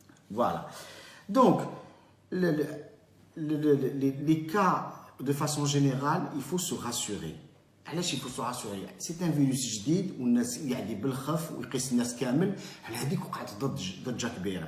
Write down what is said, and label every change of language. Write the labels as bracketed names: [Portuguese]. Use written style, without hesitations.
[French] Voilà. Donc, les cas, de façon générale, il faut se rassurer. [Arabic] علاش [French] il faut se rassurer? C'est un virus [Arabic] جديد والناس يعدي بالخف ويقيس الناس كامل على هذيك وقعت ضجة كبيرة.